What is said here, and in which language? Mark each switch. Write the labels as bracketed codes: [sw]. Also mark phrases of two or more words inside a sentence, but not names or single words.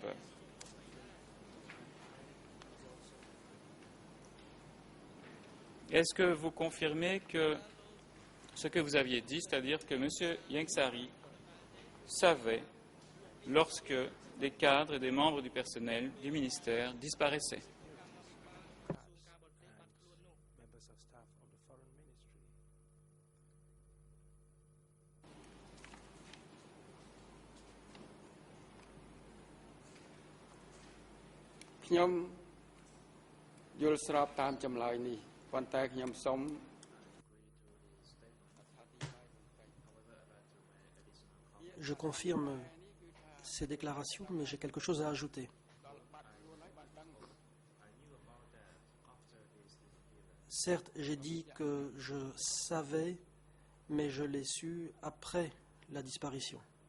[fr] » Est-ce que vous confirmez que ce que vous aviez dit, c'est-à-dire que M. Ieng Sary savait lorsque des cadres et des membres du personnel du ministère disparaissaient? [km] ខ្ញុំយល់ស្របតាមចម្លើយនេះប៉ុន្តែខ្ញុំសូម [fr] Je confirme ces déclarations, mais j'ai quelque chose à ajouter. Certes, j'ai dit que je savais, mais je l'ai su après la disparition.